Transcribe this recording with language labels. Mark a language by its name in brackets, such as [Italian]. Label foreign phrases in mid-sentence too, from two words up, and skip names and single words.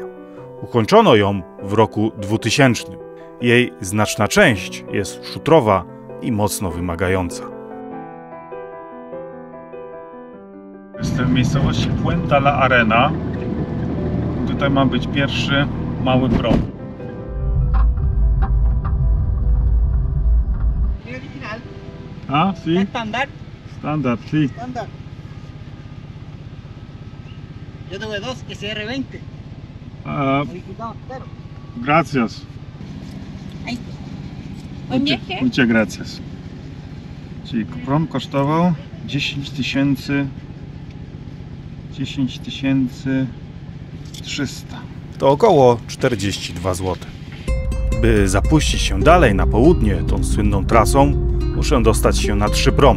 [Polish] Ukończono ją w roku 2000. Jej znaczna część jest szutrowa i mocno wymagająca. Jestem w miejscowości Puente La Arena. Tutaj ma być pierwszy mały prom. [Spanish] Ah, sí. Estándar. Standard, sí. Estándar. Yo tuve dos SR20. Modificado entero. Gracias. Ahí. Buen viaje. Muchas gracias. [Polish] Czyli prom kosztował 10 300. To około 42 zł. By zapuścić się dalej na południe tą słynną trasą, muszę dostać się na 3 promy.